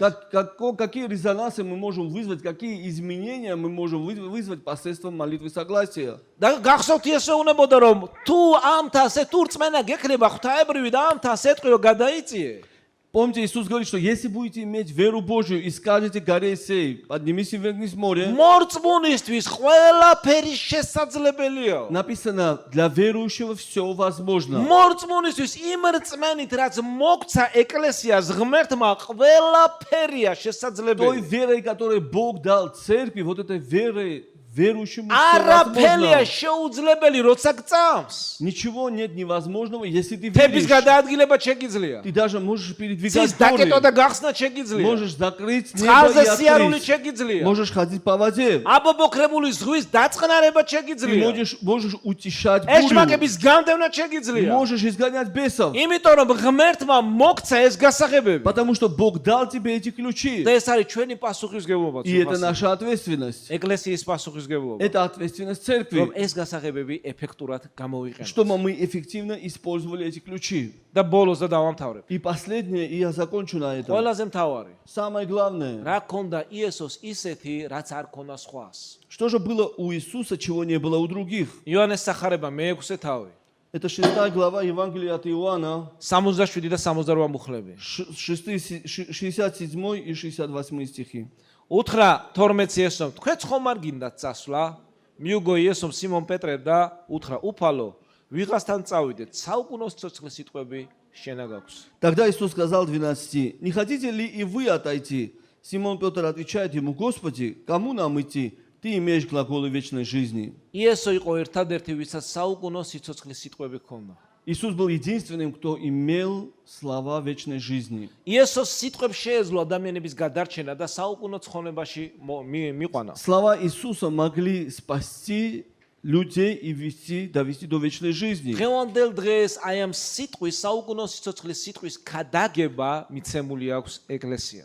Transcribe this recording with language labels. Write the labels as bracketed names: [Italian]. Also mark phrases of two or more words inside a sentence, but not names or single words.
[Russian] Какие резонансы мы можем вызвать, какие изменения мы можем вызвать посредством молитвы согласия. [Georgian] და გახსოვთ ესე უნებოდა რომ თუ ამთას თუ რწმენა გექნება ღვთაებრივი და ამთას ეთქვიო გადაიწიე. [Russian] Помните, Иисус говорит, что если будете иметь веру Божию и скажете горе сей, поднимись и вверх море, [Georgian] მორწმუნისთვის ყველაფერი შესაძლებელია. [Russian] написано, для верующего все возможно. [Georgian] მორწმუნისთვის იმ რწმენით რაც მოგცა ეკლესიას ღმერთმა ყველაფერია [Russian] Той [Georgian] შესაძლებელი. [Russian] верой, которую Бог дал церкви, вот этой верой верующему все [Georgian] არაფერია [Russian] возможно. [Georgian] შეუძლებელი როცა გწამს. [Russian] Ничего нет невозможного, если ты [Georgian] თების [Russian] веришь. [Georgian] გადაადგილება შეგიძლია. [Russian] Ты даже можешь передвигать [Georgian] ცის დაკეტვა და [Russian] горы. [Georgian] გახსნა შეგიძლია. [Russian] Можешь закрыть небо [Georgian] წყალზე [Russian] и [Georgian] სიარული [Russian] открыть. [Georgian] შეგიძლია. [Russian] Можешь ходить по воде. [Georgian] აბობოქრებული ზღვის დაწყნარება [Russian] Ты [Georgian] შეგიძლია. [Russian] можешь утешать бурю. [Georgian] ეშმაკების გამდევნა [Russian] Ты [Georgian] შეგიძლია. [Russian] можешь изгонять бесов. [Georgian] იმიტომ რომ ღმერთმა მოგცა ეს გასაღებები. [Russian] Потому что Бог дал тебе эти ключи. [Georgian] და ეს არის ჩვენი პასუხისგებლობა. [Russian] И это наша ответственность. [Georgian] ეკლესიის პასუხისგებლობა. [Russian] Это ответственность [Georgian] რომ [Russian] церкви. [Georgian] ეს გასაღებები эффектურად გამოვიყენოთ. [Russian] Чтобы мы эффективно использовали эти ключи. [Georgian] და ბოლოს და დავამთავრებ. [Russian] И последнее, и я закончу на этом. [Georgian] ყველაზე მთავარი. [Russian] Самое главное. [Georgian] რა ქონდა იესოს ისეთი, რაც არ ქონდა სხვას. [Russian] Что же было у Иисуса, чего не было у других? [Georgian] იოანეს სახარება მე-6 თავი. [Russian] Это 6 глава Евангелия от Иоанна, [Georgian] 67 და 68 მუხლები. [Russian] 67 и 68 стихи. [Georgian] უთხრა 12 იესომ, თქვენც ხომ არ გინდათ წასვლა? მიუგო იესომ სიმონ პეტრემ და უთხრა, უფალო, ვიღასთან წავიდეთ, საუკუნოს ცოცხლის სიტყვები შენა გაქვს. [Russian] Тогда Иисус сказал 12, не хотите ли и вы отойти? Симон Петр отвечает ему, Господи, кому нам идти? Ты имеешь глаголы вечной жизни. [Georgian] იესო იყო ერთადერთი, ვისაც საუკუნო სიცოცხლის სიტყვები ჰქონდა. [Russian] Иисус был единственным, кто имел слова вечной жизни. [Georgian] იესოს სიტყვებს შეეძლო ადამიანების გადარჩენა და საუკუნო ცხონებაში მიყვანა. [Russian] Слова Иисуса могли спасти людей и довести до вечной жизни. [Georgian] დღევანდელ დღეს აი ამ სიტყვის საუკუნო სიცოცხლის სიტყვის გადაგება მიცემული აქვს ეკლესიას.